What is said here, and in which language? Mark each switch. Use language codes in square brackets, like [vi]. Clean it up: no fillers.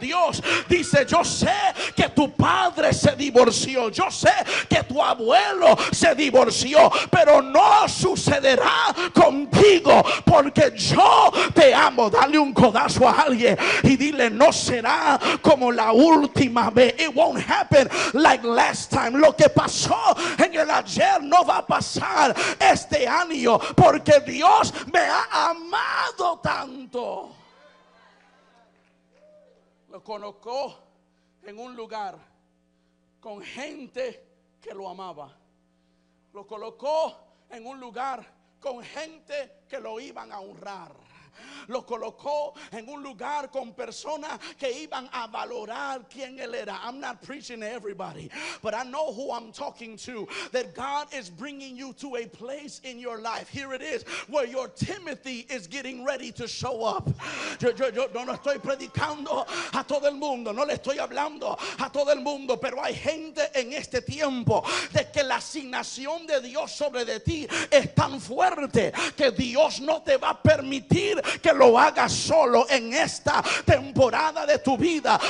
[es] Dios dice: yo sé que tu padre se divorció, yo sé que tu abuelo se divorció, pero no sucederá contigo porque yo te amo. Dale un codazo a alguien y dile: no será como la última vez. [en] It won't happen like last time. [es] Lo que pasó en el ayer no va a pasar este año, porque Dios me ha amado tanto. Lo colocó en un lugar con gente que lo amaba. Lo colocó en un lugar con gente que lo iban a honrar. Lo colocó en un lugar con personas que iban a valorar quién él era. [en] I'm not preaching to everybody, but I know who I'm talking to. That God is bringing you to a place in your life. Here it is, where your Timothy is getting ready to show up. [es] Yo no estoy predicando a todo el mundo, no le estoy hablando a todo el mundo, pero hay gente en este tiempo de que la asignación de Dios sobre de ti es tan fuerte que Dios no te va a permitir que lo hagas solo en esta temporada de tu vida.